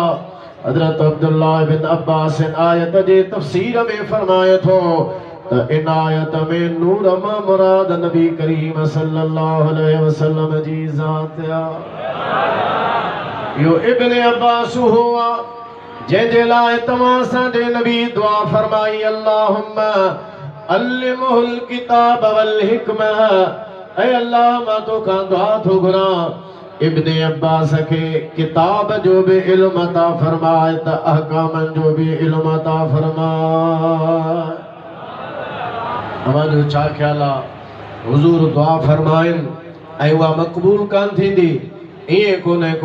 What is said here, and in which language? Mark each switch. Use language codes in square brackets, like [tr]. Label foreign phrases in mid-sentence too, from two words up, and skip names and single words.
[sd] हज़रत अब्दुल्लाह बिन अब्बास आयत जे तफ़सीर में फरमाए थो त इन आयत में नूर मां मुराद नबी करीम [ar] صلى الله عليه وسلم [sd] जी ज़ात आ। यो इब्न अब्बास हुआ जंहिंजे लाइ तव्हां असांजे नबी दुआ फरमाई [ar] اللهم علمه الكتاب والحكمة. [sd] ऐ अल्लाह मां तोखां दुआ थो घुरां इब्न अब्बास खे किताब जो भी इल्म अता फरमाए त अहकामन जो भी इल्म अता फरमाए। हमारो छा ख्याल आ, हुजूर दुआ फरमाइन ऐं उहा मक़बूल कान थींदी, ईअं कोन्हे को।